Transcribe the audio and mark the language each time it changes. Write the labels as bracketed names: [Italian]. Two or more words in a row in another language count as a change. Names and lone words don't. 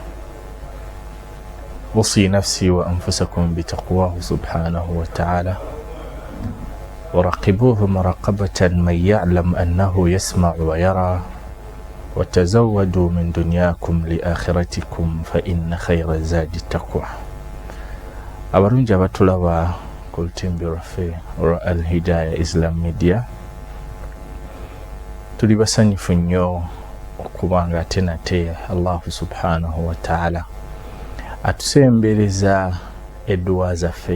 [Arabic] وصي نفسي وأنفسكم بتقواه سبحانه وتعالى، وراقبوه مراقبة من يعلم أنه يسمع ويرى، وتزودوا من دنياكم لآخرتكم فإن خير الزاد التقوى. [Ganda] abarungi abatulaba ku lutimbi lwaffe olwa Al-Hidayah Islam Media, tuli basanyufu nnyo okubanga ate nate [Arabic] الله سبحانه وتعالى [Ganda] atusembereza edduwa zaffe.